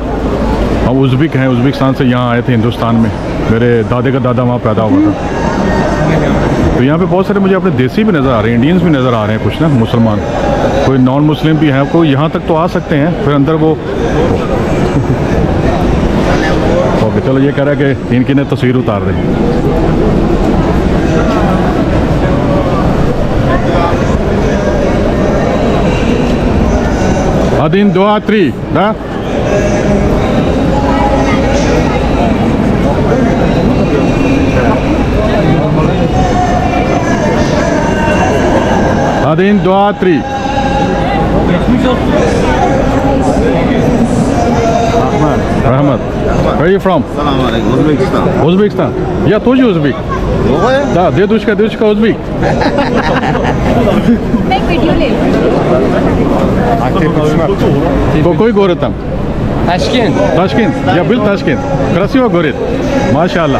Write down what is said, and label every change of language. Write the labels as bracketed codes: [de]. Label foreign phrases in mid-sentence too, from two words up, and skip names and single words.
[hi] हम उज़्बेक हैं, उज़्बेकिस्तान से यहाँ आए थे हिंदुस्तान में, मेरे दादे का दादा वहाँ पैदा हुआ था। तो यहाँ पे बहुत सारे मुझे अपने देसी भी नज़र आ रहे हैं, इंडियंस भी नज़र आ रहे हैं, कुछ ना मुसलमान, कोई [en] non Muslim [hi] भी हैं, कोई यहाँ तक तो आ सकते हैं, फिर अंदर वो ओके। चलो, ये कह रहा है कि इनकी ने तस्वीर उतार दें। [ru] Один, два, три, да? Один, два, три. [uz] Rahmat. [en] Where are you from? [ar] السلام عليكم. Uzbekistan. [en] Uzbekistan. [ru] Я тоже узбек. Другое? Да, дедушка узбек. [hi] मैं वीडियो ले [ru] Какой город там? Tashkent. Ташкент. Я был в Ташкент. Красиво город. [ar] माशाल्लाह.